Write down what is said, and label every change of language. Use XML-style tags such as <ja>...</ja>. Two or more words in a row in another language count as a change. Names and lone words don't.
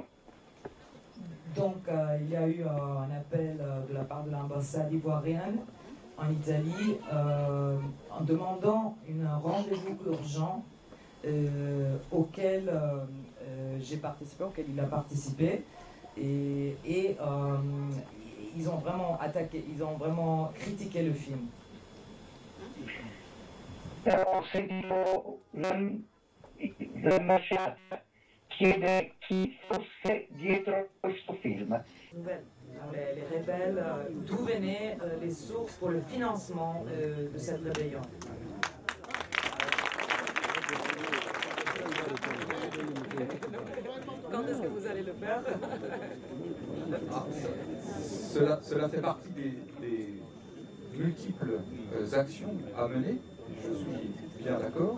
<fr>Donc il y a eu un appel de la part de l'ambassade ivoirienne en Italie demandant un rendez-vous urgent auquel j'ai participé, auquel il a participé. Et ils ont vraiment attaqué, ils ont vraiment critiqué le film.</fr> <it>Ho sentito l'ambasciata chiedere chi fosse dietro questo film.</it> <fr>Les rebelles, d'où venaient les sources pour le financement de cette rébellion. Quand est-ce que vous allez le faire? Cela fait partie des multiples actions à mener, je suis bien d'accord.</fr>